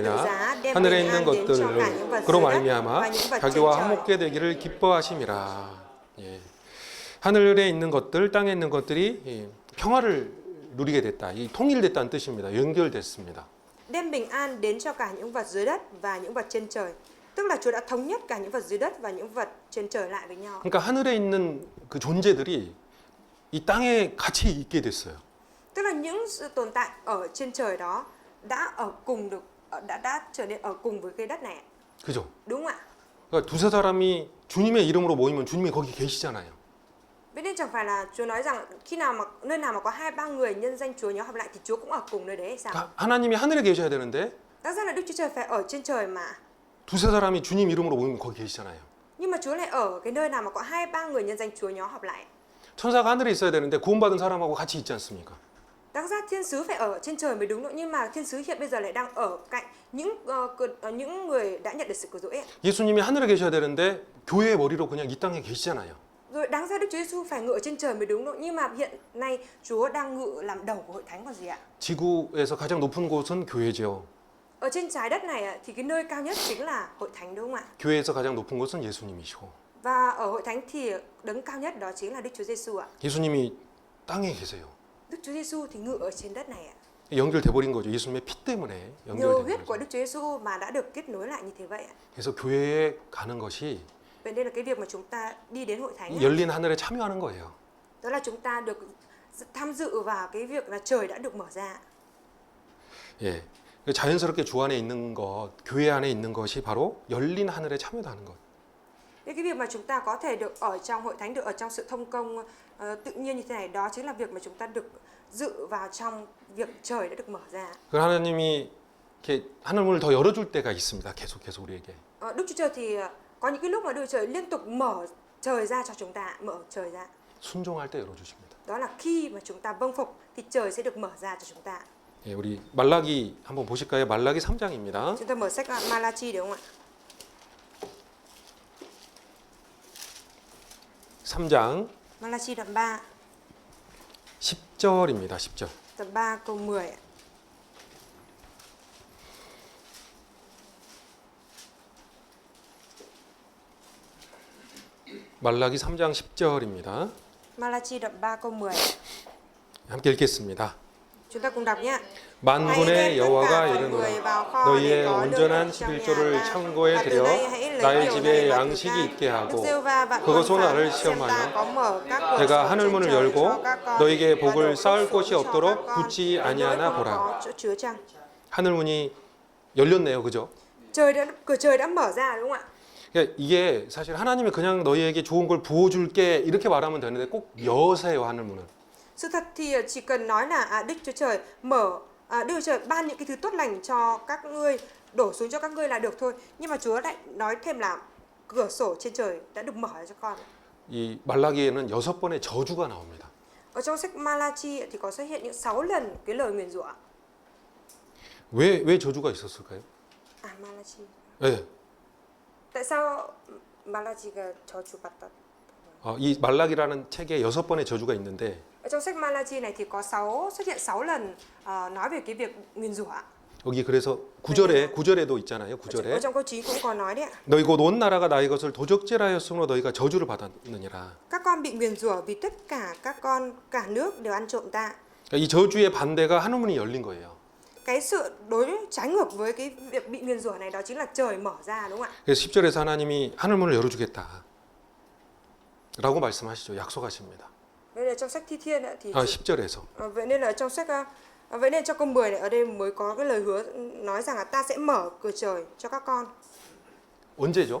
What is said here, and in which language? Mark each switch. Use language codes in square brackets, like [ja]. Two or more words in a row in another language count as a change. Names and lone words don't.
[ko] 것들이나 [vi] giá đem [ko] 하늘에 [vi] bình [ko] 있는 [vi] an đến cho cả những vật [ko] 것들을 그로 [vi] dưới đất [ko] 말미암아 [vi] và những vật trên [ko] 자기와 [vi] trời. [ko] 화목게 되기를 기뻐하심이라. 예. 하늘에 있는 것들, 땅에 있는 것들이 평화를 누리게 됐다. 이 통일됐다는 뜻입니다. 연결됐습니다. [vi] Đem bình an đến cho cả những vật dưới đất và những vật trên trời. Tức là Chúa đã thống nhất cả những vật dưới đất và những vật trên trời lại với nhau. [ko] 그러니까 하늘에 있는 그 존재들이 이 땅에 같이 있게 됐어요. [vi] Tức là những sự tồn tại ở trên trời đó đã ở cùng được đã trở nên ở cùng với cái đất này. [ko] 그죠? [vi] Đúng không ạ? [ko] 그러니까 두세 사람이 주님의 이름으로 모이면 주님이 거기 계시잖아요. [vi] Vậy nên chẳng phải là Chúa nói rằng khi nào mà nơi nào mà có 2-3 người nhân danh Chúa nhóm họp lại thì Chúa cũng ở cùng nơi đấy hay sao? [ko] 그러니까 하나님이 하늘에 계셔야 되는데 [vi] Đáng ra là Đức Chúa Trời phải ở trên trời mà. [ko] 두세 사람이 주님 이름으로 모이면 거기 계시잖아요. [vi] Nhưng mà Chúa lại ở cái nơi nào mà có 2-3 người nhân danh Chúa nhóm họp lại. [ko] 천사가 하늘에 있어야 되는데 구원받은 사람하고 같이 있지 않습니까? [vi] Đáng ra thiên sứ phải ở trên trời mới đúng nữa, nhưng mà thiên sứ hiện bây giờ lại đang ở cạnh những người đã nhận được sự cứu rỗi. [ko] 예수님이 하늘에 계셔야 되는데 교회의 머리로 그냥 이 땅에 계시잖아요. [vi] Rồi đáng ra Đức Chúa Giêsu phải ngự ở trên trời mới đúng nữa, nhưng mà hiện nay Chúa đang ngự làm đầu của hội thánh còn gì ạ? [ko] 지구에서 가장 높은 곳은 교회죠. [vi] Ở trên trái đất này thì cái nơi cao nhất chính là hội thánh đúng không ạ? [ko] 교회에서 가장 높은 곳은 예수님이시고 [vi] Và ở hội thánh thì đấng cao nhất đó chính là Đức Chúa Giêsu ạ. [ko] 예수님이 땅에 계세요. [vi] Đức Chúa Giêsu thì ngự ở trên đất này ạ. [ko] 연결돼 버린 거죠. 예수님의 피 때문에 [vi] Nhờ [ko] 연결된 [vi] huyết của [ko] 거죠. [vi] Đức Chúa Giêsu mà đã được kết nối lại như thế vậy ạ. [ko] 그래서 교회에 가는 것이 [vi] Vậy nên là cái việc mà chúng ta đi đến hội thánh [ko] 이 [vi] ấy, [ko] 열린 하늘에 참여하는 거예요. [vi] đó là chúng ta được tham dự vào cái việc là trời đã được mở ra. [ko] 예. 자연스럽게 주 안에 있는 것, 교회 안에 있는 것이 바로 열린 하늘에 참여하는 것. [vi] Cái việc mà chúng ta có thể được ở trong hội thánh, được ở trong sự thông công tự nhiên như thế này, đó chính là việc mà chúng ta được dự vào trong việc trời đã được mở ra. [ko] 그 하나님이 이렇게 하늘 문을 더 열어줄 때가 있습니다. 계속 우리에게. [vi] Đức Chúa Trời thì có những cái lúc mà Đức Chúa Trời liên tục mở trời ra cho chúng ta, mở trời ra. [ko] 순종할 때 열어주십니다. [vi] Đó là khi mà chúng ta vâng phục thì trời sẽ được mở ra cho chúng ta. [ko] 예, 우리 말라기 한번 보실까요? 말라기 3장입니다. [vi] Chúng ta mở sách Malachi được không ạ? [ko] 3장 [vi] Malachi đoạn 3, [ko] 10절입니다. 10절. [vi] đoạn 3 câu 10 ạ. [ko] 말라기 3장 10절입니다. [vi] Malachi đoạn 3 câu 10. [ko] 함께 읽겠습니다. [vi] Chúng ta cùng đọc nhé. [ko] 만군의 여호와가 이르노라 너희의 온전한 11조를 창고에 들여 나의 집에 양식이 있게 하고 그것으로 나를 시험하여 내가 하늘 문을 열고 너희에게 복을 쌓을 곳이 없도록 붙지 아니하나 보라. 하늘 문이 열렸네요. 그죠? [vi] Cửa trời đã mở ra đúng không ạ? [ko] 그러니까 이게 사실 하나님이 그냥 너희에게 좋은 걸 부어줄게 이렇게 말하면 되는데 꼭 여세요. 하늘 문을. [vi] Sự thật thì chỉ cần nói là Đức Chúa Trời mở, Đức Chúa Trời ban những cái thứ tốt lành cho các ngươi, đổ xuống cho các ngươi là được thôi. Nhưng mà Chúa lại nói thêm là cửa sổ trên trời đã được mở ra cho con. [ko] 이 말라기에는 6번의 저주가 나옵니다. [vi] Ở trong sách Malachi thì có xuất hiện những 6 lần cái lời nguyền rủa. [ko] 왜 저주가 있었을까요? Malachi. 네. [vi] Tại sao [ko] Malachi가 저주 받다? 이 말라기라는 책에 6번의 저주가 있는데 [vi] Ở trong sách Malachi này thì có xuất hiện 6 lần nói về cái việc nguyền rủa. [ko] 여기 그래서 9절에도 있잖아요. [vi] Ở [ko] 9절에 [vi] trong câu 9 cũng có nói đấy ạ. [ko] 너희 곧 온 나라가 나의 것을 도적질하였으므로 너희가 저주를 받았느니라. [vi] Các con bị nguyền rủa vì tất cả các con cả nước đều ăn trộm ta. [ko] 그러니까 이 저주의 반대가 하늘 문이 열린 거예요. [vi] Cái sự đối trái ngược với cái việc bị nguyền rủa này đó chính là trời mở ra đúng không ạ? [ko] 그래서 10절에서 하나님이 하늘 문을 열어주겠다 라고 말씀하시죠. 약속하십니다. [vi] Vậy là trong sách Thi Thiên thì [ko] 10절에서 [vi] vậy nên là trong sách vậy nên trong câu 10 này ở đây mới có cái lời hứa nói rằng là ta sẽ mở cửa trời cho các con. [ko] 언제죠?